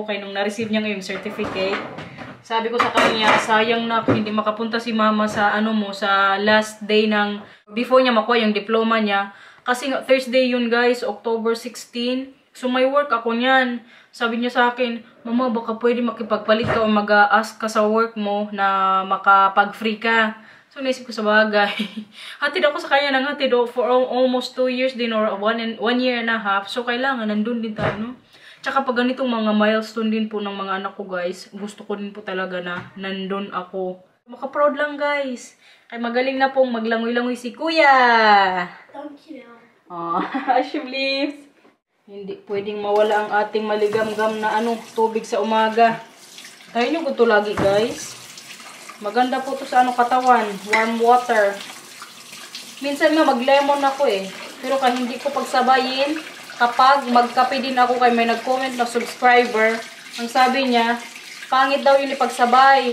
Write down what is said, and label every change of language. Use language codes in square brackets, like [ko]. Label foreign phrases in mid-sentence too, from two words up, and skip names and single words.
[tl] Kaya nung na-receive niya ngayong certificate, sabi ko sa kanya, sayang na hindi makapunta si mama sa, sa [en] last day [tl] ng, before niya makuha yung diploma niya. Kasi nga, Thursday yun guys, October 16. So, may work ako niyan. Sabi niya sa akin, Mama, baka pwede makipagpalit ka o mag-ask ka sa work mo na makapag-free ka. So, naisip ko sa bagay. Hatid ako sa kanya ng hatid [en] for almost 2 years [tl] din [en] or 1 year and a half. [tl] So, kailangan, nandun din tayo, no? Tsaka pag ganitong mga milestone din po ng mga anak ko, guys, gusto ko din po talaga na nandun ako. Maka-proud lang, guys. Kaya magaling na pong maglangoy-langoy si Kuya. [nl] Dankjewel. Alsjeblieft. [tl] Hindi pwedeng mawala ang ating maligam-gam na tubig sa umaga. Try nyo ko ito lagi, guys. Maganda po ito sa katawan. [en] Warm water. [tl] Minsan nga mag-lemon ako eh. Pero hindi ko pagsabayin. Kapag magkape din ako kay may nag-comment na subscriber, ang sabi niya, pangit daw yun ipagsabay.